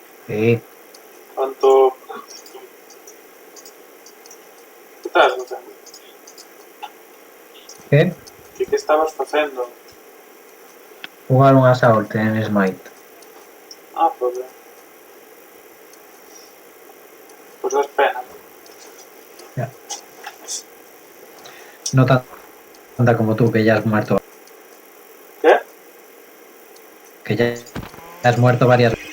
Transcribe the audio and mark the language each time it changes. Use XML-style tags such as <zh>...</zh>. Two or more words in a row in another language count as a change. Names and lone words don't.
<es>Sí.</es> <gl>Quanto... Que estás facendo? Que? Que estabas facendo?</gl> <es>Jugar un Assault en Smite.</es> <gl>Ah, pues ben. Pues das pena.</gl> <es>Ya. No tanta como tú, que ya has muerto.</es> <gl>Que?</gl> <es>Que ya has muerto varias veces.</es>